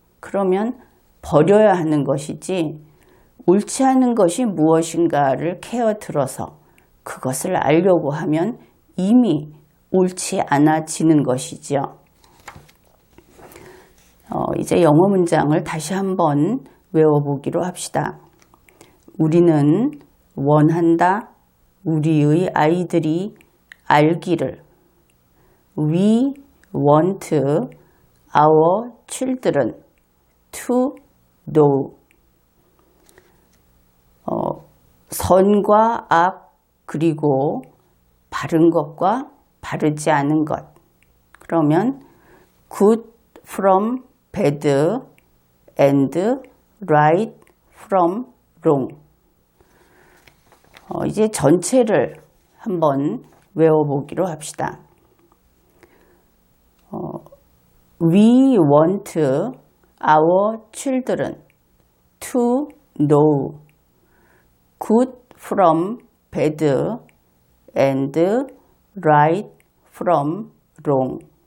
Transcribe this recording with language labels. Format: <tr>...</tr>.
<ko>그러면 버려야 하는 것이지 옳지 않은 것이 무엇인가를 캐어들어서 그것을 알려고 하면 이미 옳지 않아지는 것이죠. 이제 영어 문장을 다시 한번 외워보기로 합시다. 우리는 원한다. 우리의 아이들이 알기를.</ko> <en>We want our children to know.</en> <ko>선과 악 그리고 바른 것과 바르지 않은 것. 그러면</ko> <en>good from bad and right from wrong.</en> <ko>이제 전체를 한번 외워보기로 합시다.</ko> <en>We want our children to know good from bad and right from wrong.</en>